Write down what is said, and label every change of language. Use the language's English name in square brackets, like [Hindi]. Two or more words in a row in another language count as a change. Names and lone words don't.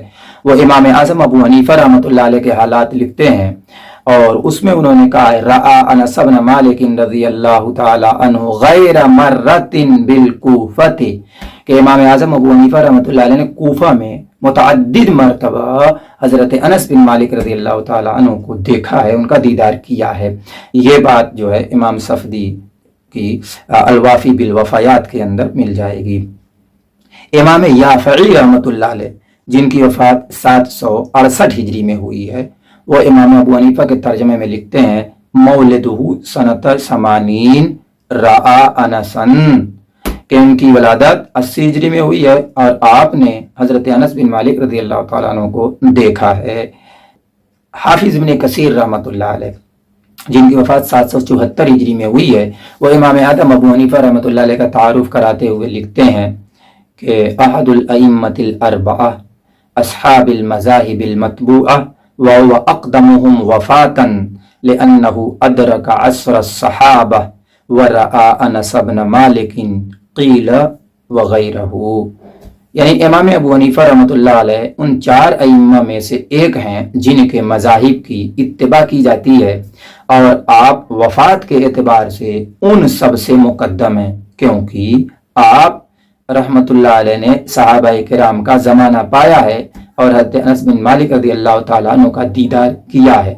[Urdu] وہ امام اعظم ابو حنیفہ رحمۃ اللہ علیہ کے حالات لکھتے ہیں اور اس میں انہوں نے کہا ہے [Arabic] رأى أنس بن مالك رضي الله تعالى عنه غير مرة بالكوفة, [Urdu] کہ امام اعظم ابو حنیفہ رحمۃ اللہ علیہ نے کوفہ میں متعدد مرتبہ حضرت انس بن مالک رضی اللہ تعالیٰ عنہ کو دیکھا ہے، ان کا دیدار کیا ہے. یہ بات جو ہے امام صفدی کی الوافی بالوفیات کے اندر مل جائے گی. امام یافعی رحمۃ اللہ علیہ، جن کی وفات 768 ہجری میں ہوئی ہے، وہ امام ابو حنیفہ کے ترجمے میں لکھتے ہیں [Arabic] مولده سنة ثمانين رأى أنسا, [Urdu] کہ ان کی ولادت 80 ہجری میں ہوئی ہے اور آپ نے حضرت انس بن مالک رضی اللہ تعالیٰ عنہ کو دیکھا ہے. حافظ ابن کثیر رحمۃ اللہ علیہ، جن کی وفات 774 ہجری میں ہوئی ہے، وہ امام اعظم ابو حنیفہ رحمۃ اللہ علیہ کا تعارف کراتے ہوئے لکھتے ہیں [Arabic] कि أحد الأئمة الأربعة أصحاب المذاهب المتبوعة وهو أقدمهم وفاة لأنه أدرك عصر الصحابة ورأى أنس بن مالك قيل وغيره, [Urdu] یعنی امام ابو حنیفہ رحمۃ اللہ علیہ ان 4 ائمہ میں سے ایک ہیں جن کے مذاہب کی اتباع کی جاتی ہے اور آپ وفات کے اعتبار سے ان سب سے مقدم ہیں، کیونکہ آپ رحمۃ اللہ علیہ نے صحابۂ کرام کا زمانہ پایا ہے اور حضرت انس بن مالک رضی اللہ تعالیٰ عنہ کا دیدار کیا ہے.